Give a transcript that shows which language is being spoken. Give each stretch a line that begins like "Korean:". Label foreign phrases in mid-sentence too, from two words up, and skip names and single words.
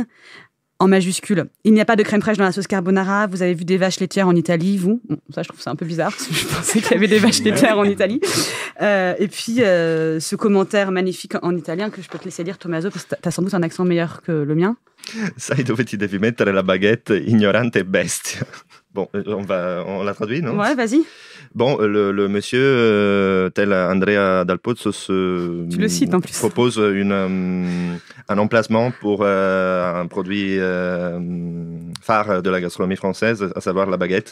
French: En majuscule, il n'y a pas de crème fraîche dans la sauce carbonara. Vous avez vu des vaches laitières en Italie, vous? Bon, ça, je trouve ça un peu bizarre, parce que je pensais qu'il y avait des vaches laitières en Italie. Et puis, ce commentaire magnifique en italien que je peux te laisser lire, Tommaso, parce que tu as sans doute un accent meilleur que le mien.
Italian: Sai dove ti devi mettere la baguette, ignorante e bestia.
French: Bon, on la traduit, non? Ouais, vas-y. Bon, le monsieur, tel Andrea Dal Pozzo, tu le cites en plus, propose un emplacement pour un produit phare de la gastronomie française, à savoir la baguette.